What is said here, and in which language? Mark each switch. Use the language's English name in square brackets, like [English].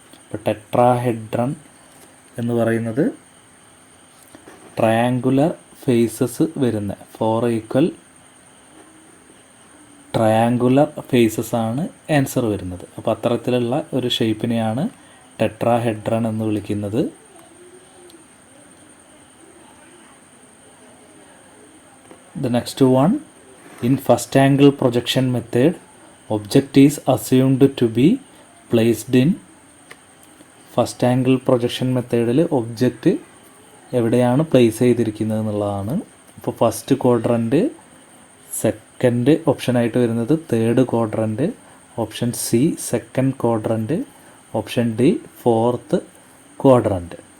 [Malayalam] ഇപ്പോൾ ടെട്രാഹെഡ്രൺ എന്ന് പറയുന്നത് ട്രയാങ്കുലർ ഫേസസ് വരുന്ന 4 ഈക്വൽ ട്രയാങ്കുലർ ഫേസസ് ആണ് ആൻസർ വരുന്നത്. അപ്പോൾ അത്തരത്തിലുള്ള ഒരു ഷേപ്പിനെയാണ് ടെട്രാഹെഡ്രൺ എന്ന് വിളിക്കുന്നത്. [English] The next one, in first angle projection method, object is assumed to be placed in. [Malayalam] First angle projection മെത്തേഡിൽ ഒബ്ജക്റ്റ് എവിടെയാണ് പ്ലേസ് ചെയ്തിരിക്കുന്നത് എന്നുള്ളതാണ്. ഇപ്പോൾ ഫസ്റ്റ് ക്വാഡ്രൻറ്റ്, സെക്കൻഡ് ഓപ്ഷനായിട്ട് വരുന്നത് third quadrant, option C second quadrant, option D fourth quadrant.